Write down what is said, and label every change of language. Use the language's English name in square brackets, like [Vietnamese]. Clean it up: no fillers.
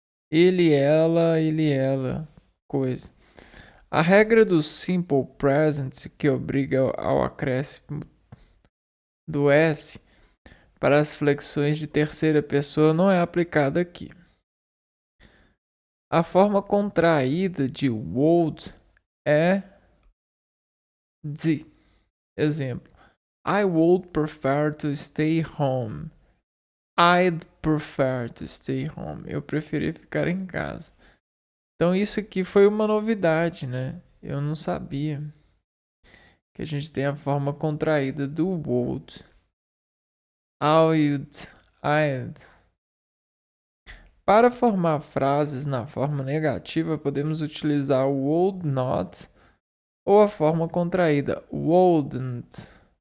[Portuguese] Ele, ela, coisa. A regra do simple present, que obriga ao acréscimo do S para as flexões de terceira pessoa, não é aplicada aqui. A forma contraída de would é the. [English] Exemplo: I would prefer to stay home. I'd prefer to stay home. [Portuguese] Eu preferi ficar em casa. Então isso aqui foi uma novidade, né? Eu não sabia que a gente tem a forma contraída do would. I'd. Para formar frases na forma negativa, podemos utilizar o would not ou a forma contraída wouldn't.